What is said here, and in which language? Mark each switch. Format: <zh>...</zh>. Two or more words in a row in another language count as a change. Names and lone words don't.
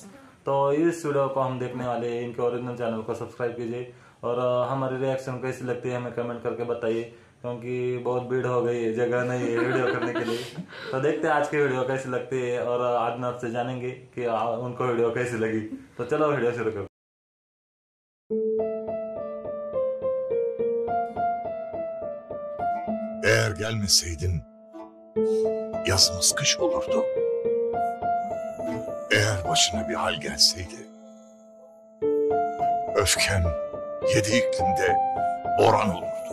<hi>तो इस वीडियो को हम देखने वाले हैं। इनके</hi> <en>original channel</en> <hi>को सब्सक्राइब कीजिए और हमारी रिएक्शन कैसी लगती है हमें कमेंट करके बताइए, क्योंकि बहुत भीड़ हो गई है, जगह नहीं है वीडियो करने के लिए। तो देखते हैं आज की वीडियो कैसी लगती है और आदनाथ से जानेंगे कि उनको वीडियो कैसी लगी। तो चलो वीडियो शुरू करो।</hi> <tr>Eğer gelmeseydin yazımız kış olurdu. Eğer başına bir hal gelseydi öfken 7 iklimde boran olurdu.</tr>